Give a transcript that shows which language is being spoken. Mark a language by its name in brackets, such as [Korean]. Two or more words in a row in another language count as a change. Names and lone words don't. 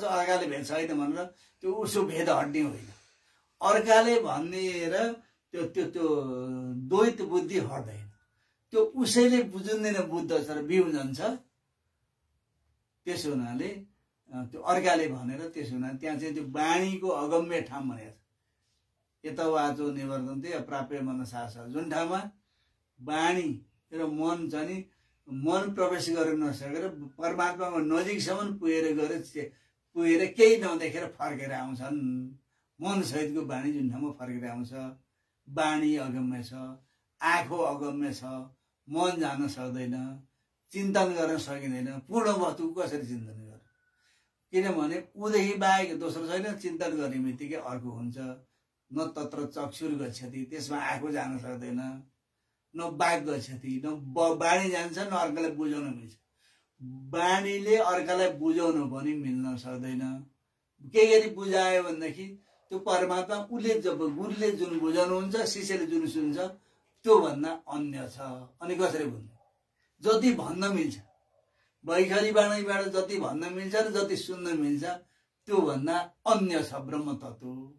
[Nepali] अर्काले भेद छैन भनेर त्यो उसो भेद हट्ने होइन। अर्काले भनेर त्यो द्वैत बुद्धि हट्दैन। त्यो उसैले बुझ्दैन बुद्ध छ र बिउजन छ। त्यसो हुनाले त्यो अर्काले भनेर त्यसो हुनाले त्यहाँ चाहिँ त्यो वाणीको अगम्य ठाउँ भनेको छ। [Sanskrit] यता वाचो निवर्तन्ते अप्राप्य मनसास, [Nepali] जुन ठाउँमा वाणी र मन चाहिँ मन प्रवेश गर्न नसकेर परमात्माको नजिकसम्म पुगेर केही नदेखेर फर्केर आउँछन्। मन सहितको वाणी जुन ठाउँमा फर्केर आउँछ, वाणी अगम्य छ, आँखो अगम्य छ, मन जान सक्दैन, चिन्तन गर्न सकिँदैन। पूर्ण वस्तु कसरी चिन्तन गर? किनभने उदेखि बाहेक दोस्रो छैन। चिन्तन गर्ने बित्तिकै अर्को हुन्छ। [Sanskrit] न तत्र चक्षुर गच्छति, [Nepali] त्यसमा आँखो जान सक्दैन, [Sanskrit] न बाघ गच्छति, [Nepali] न वाणी जान्छ, न अर्कालाई बुझाउन मिल्छ। वाणीले अर्कालाई बुझाउन पनि मिल्न सक्दैन। के गरी बुझायो भनेदेखि त्यो परमात्मा उसले जब गुरुले जुन बुझाउनुहुन्छ, शिष्यले जुन सुन्छ त्यो भन्दा अन्य छ। अनि कसरी बुझ्ने? जति भन्न मिल्छ, वैखरी वाणीबाट जति भन्न मिल्छ र जति सुन्न मिल्छ त्यो भन्दा अन्य छ ब्रह्म तत्व।